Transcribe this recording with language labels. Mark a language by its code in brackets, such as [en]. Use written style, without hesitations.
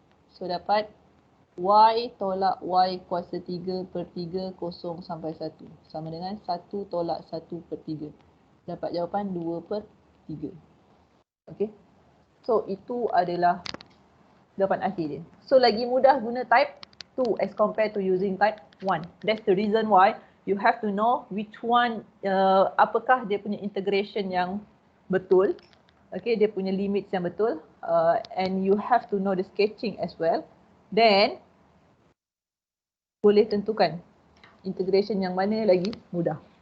[ms] So dapat y tolak y kuasa 3/3 0 sampai 1 sama dengan 1 tolak 1/3. Dapat jawapan 2/3. Okay. So itu adalah jawapan akhir dia. So lagi mudah guna type 2 [en] as compared to using type 1. That's the reason why you have to know which one, [ms] apakah dia punya integration yang betul. [en] Okay, [ms] dia punya limits yang betul. [en] And you have to know the sketching as well. [ms] Then, boleh tentukan integration yang mana lagi mudah.